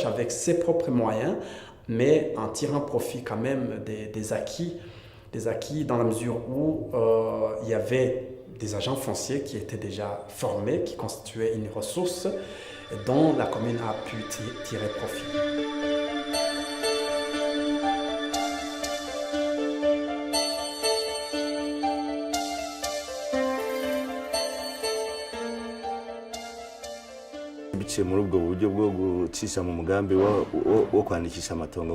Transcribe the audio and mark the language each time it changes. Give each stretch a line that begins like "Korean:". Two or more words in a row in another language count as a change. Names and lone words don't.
French: avec ses propres moyens, mais en tirant profit quand même des acquis dans la mesure où il y avait des agents fonciers qui étaient déjà formés, qui constituaient une ressource dont la commune a pu tirer profit.
Rundi: biciye muri ubwo buryo bwo gucisha mu mugambi wo kwandikisha amatongo